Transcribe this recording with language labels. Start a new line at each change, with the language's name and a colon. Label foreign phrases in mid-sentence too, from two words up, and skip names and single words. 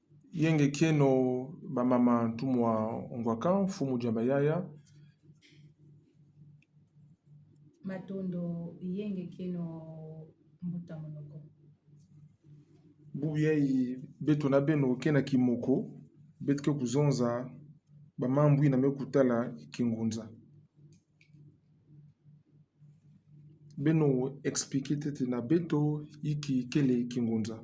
Kituba (Democratic Republic of Congo): yenge keno bamama ntumwa ongwaka fumu diamba yaya Matondo yenge keno mbuta monoko. bubiyai beto na beno kena kimoko betike kuzonza bamambwi na mekutala kingunza beno explique tete na beto iki kele kingunza.